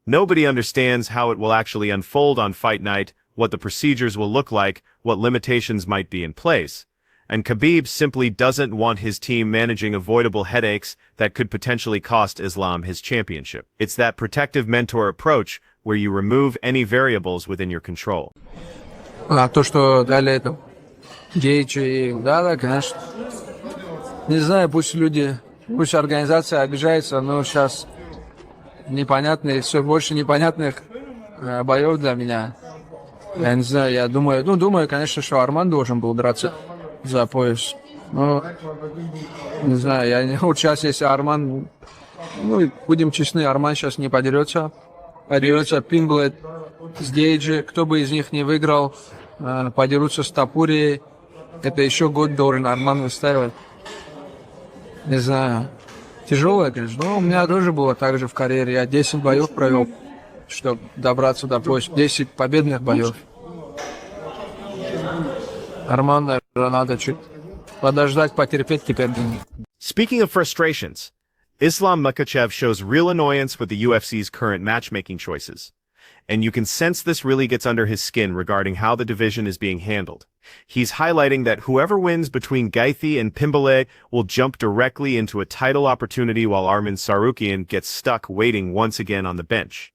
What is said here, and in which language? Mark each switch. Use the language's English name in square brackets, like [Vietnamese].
[English] Nobody understands how it will actually unfold on fight night, what the procedures will look like, what limitations might be in place. And Khabib simply doesn't want his team managing avoidable headaches that could potentially cost Islam his championship. It's that protective mentor approach where you remove any variables within your control. [Russian] А то, что дали это Гейчи, да, конечно. Не знаю, пусть люди, пусть организация обижается, но сейчас непонятные, все больше непонятных боев для меня. Я не знаю, я думаю, конечно, что Арман должен был драться за пояс. Но, не знаю, вот сейчас, если Арман, будем честны, Арман сейчас не подерется. Подерется Пинглет с Гейджи, кто бы из них не выиграл, подерутся с Тапурией. Это еще год должен Арман выстаивать. Не знаю. Тяжелое, конечно. Но у меня тоже было так же в карьере. Я 10 боев провел, чтобы добраться до пояса. 10 победных боев. Арман, наверное, надо чуть подождать, потерпеть теперь. [English] Speaking of frustrations, Islam Makhachev shows real annoyance with the UFC's current matchmaking choices. And you can sense this really gets under his skin regarding how the division is being handled. He's highlighting that whoever wins between Gaethje and Pimbale will jump directly into a title opportunity, while Arman Tsarukyan gets stuck waiting once again on the bench.